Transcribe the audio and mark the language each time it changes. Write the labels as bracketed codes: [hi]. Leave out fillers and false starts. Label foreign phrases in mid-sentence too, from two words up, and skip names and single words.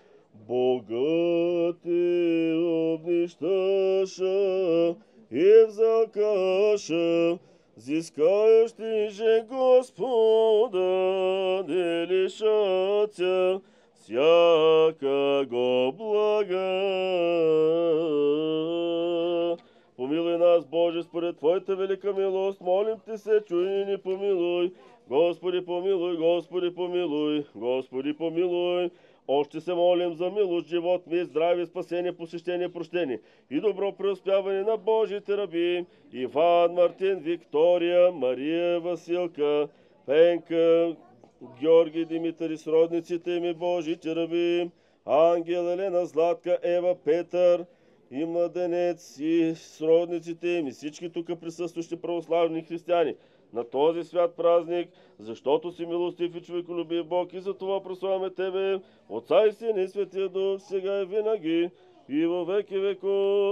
[cu] Богати обнищаша и взалкаша, взискающи же Господа не лишатся всякого блага. [bg] Помилуй нас, Боже, според Твоята велика милост, молим Те се, чуй и ни помилуй. Господи, помилуй, Господи, помилуй, Господи, помилуй. Още се молим за милост, живот, мир, здраве, спасение, посещение, прощение и добро преуспяване на Божиите раби Иван, Мартин, Виктория, Мария, Василка, Пенка, Георги, Димитър и сродниците ми, Божиите раби, Ангел, Елена, Златка, Ева, Петър и младенец и сродниците им и всички тук присъстващи православни християни на този свят празник, защото си милостив и човеколюбив Бог и за това прославяме Тебе, Отца и Син и Светия Дух, сега и винаги и във веки веков.